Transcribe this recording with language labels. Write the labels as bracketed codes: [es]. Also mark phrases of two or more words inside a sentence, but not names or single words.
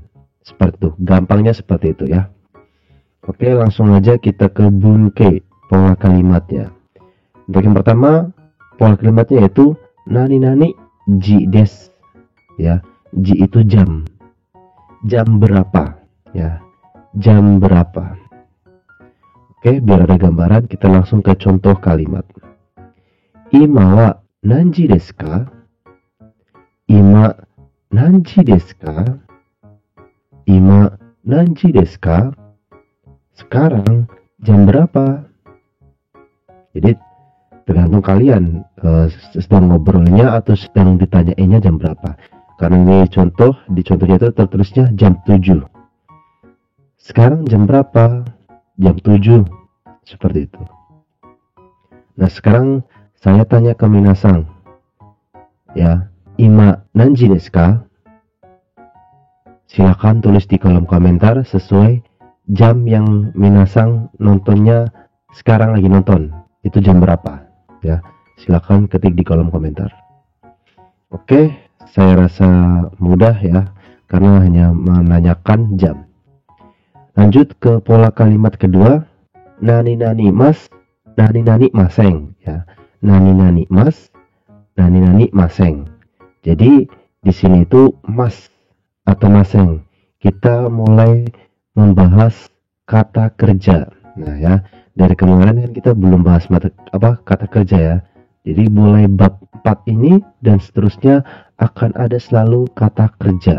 [id] Seperti itu, gampangnya seperti itu ya. Oke, langsung aja kita ke bunke pola kalimatnya. Untuk yang pertama, pola kalimatnya yaitu [ja] 何々時です [id] ya. Ji itu jam. Jam berapa ya. Jam berapa. Oke, biar ada gambaran, kita langsung ke contoh kalimat. [ja] 今は何時ですか? 今何時ですか? 今何時ですか? [id] Sekarang jam berapa? Jadi tergantung kalian sedang ngobrolnya atau sedang ditanyainnya jam berapa. Karena ini contoh, di contohnya itu tertulisnya jam 7. Sekarang jam berapa? Jam 7. Seperti itu. Nah, sekarang saya tanya ke minasang. Ya, [ja] 今何時ですか? [id] Silakan tulis di kolom komentar sesuai jam yang minasang nontonnya sekarang lagi nonton. Itu jam berapa? Ya, silakan ketik di kolom komentar. Oke, saya rasa mudah ya, karena hanya menanyakan jam. Lanjut ke pola kalimat kedua. [ja] 何々ます、何々ません ya. 何々ます、何々ません. [id] Jadi di sini itu mas atau maseng. Kita mulai membahas kata kerja. Nah ya, dari kemarin kan kita belum bahas kata kerja ya. Jadi mulai bab 4 ini dan seterusnya akan ada selalu kata kerja.